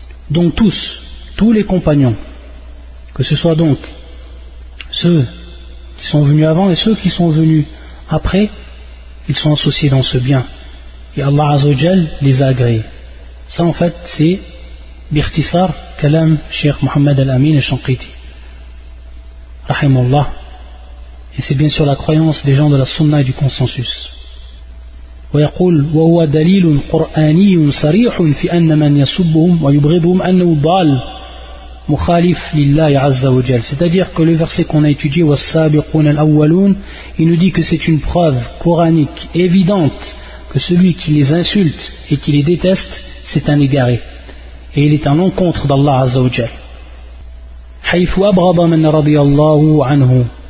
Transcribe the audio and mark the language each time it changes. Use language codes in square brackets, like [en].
[fr] Donc tous les compagnons, que ce soit donc ceux qui sont venus avant et ceux qui sont venus après, ils sont associés dans ce bien. Et Allah Azzawajal les a agréés. Ça en fait c'est Bihtisar Kalam Sheikh Muhammad Al-Amin Al-Shanqiti Rahimallah. Et c'est bien sûr la croyance des gens de la sunna et du consensus. [ar] ويقول وهو دليل قرآني صريح في أن من يسبهم ويبغضهم أنه ضال mukhalif lillahi azza wa jal. [fr] C'est-à-dire que le verset qu'on a étudié, [ar] was-sabiquna al-awwalun, [fr] il nous dit que c'est une preuve coranique évidente que celui qui les insulte et qui les déteste, c'est un égaré. Et il est à l'encontre d'Allah azza wa jal. [ar] Haythu abghada man radiyallahu anhu.